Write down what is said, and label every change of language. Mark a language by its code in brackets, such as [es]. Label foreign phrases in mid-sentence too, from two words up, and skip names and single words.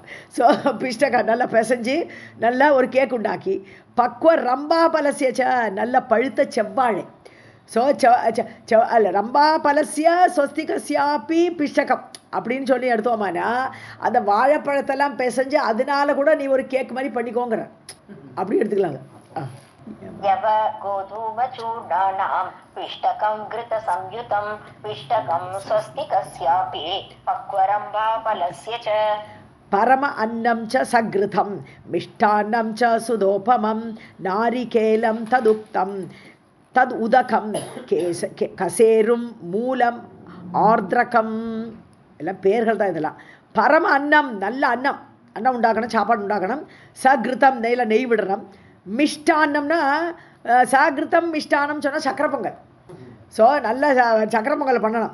[ta] ஸோ பிஷ்டகம் நல்லா பிசைஞ்சு நல்லா ஒரு கேக் உண்டாக்கி, [sa] पक्व रम्भा फलस्य [ta] நல்ல பழுத்த செவ்வாழை. ஸோ அல்ல [sa] रम्भा फलस्य स्वस्तिकस्यापि पिष्टकम् [ta] அப்படின்னு சொல்லி எடுத்தோமானா அந்த வாழைப்பழத்தெல்லாம் பிசைஞ்சு அதனால கூட நீ ஒரு கேக் மாதிரி பண்ணிக்கோங்கிற, அப்படி எடுத்துக்கலாங்க. [sa] यव गोधूमचूर्णानां पिष्टकं घृतसंयुतं पिष्टकं स्वस्तिकस्यापि पक्वरम्बाफलस्य च परम अन्नं च सघृतं मिष्टान्नं च सुदोपमं नारिकेलं तदुक्तं तद् उदकं कसेरुं मूलं ஆர்திரகம், [ta] எல்லாம் பேர்கள் தான் இதெல்லாம். [sa] परम अन्नम्, [ta] நல்ல அன்னம் உண்டாக்கணும், சாப்பாடு உண்டாக்கணும். சகிருத்தம், நெய் விடணும். மிஷ்டான்னம்னா சாகிருத்தம், மிஷ்டானம் சொன்னால் சக்கரை பொங்கல். ஸோ நல்ல சக்கரை பொங்கல் பண்ணணும்.